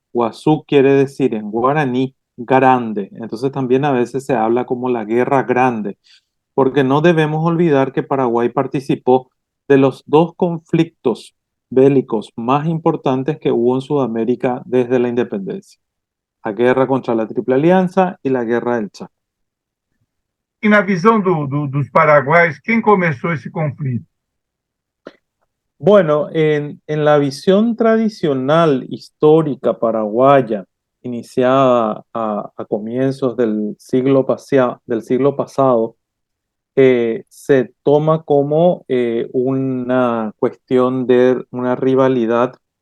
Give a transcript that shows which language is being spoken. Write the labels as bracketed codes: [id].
[es] Guazú quiere decir en guaraní grande. Entonces también a veces se habla como la Guerra Grande, porque no debemos olvidar que Paraguay participó de los dos conflictos bélicos más importantes que hubo en Sudamérica desde la independencia: la guerra contra la Triple Alianza y la guerra del Chaco. [pt] E na visão dos paraguaios, quem começou esse conflito? [es] Bueno, en la visión tradicional histórica paraguaya, iniciada a comienzos del siglo pasado, se toma como una cuestión de una rivalidad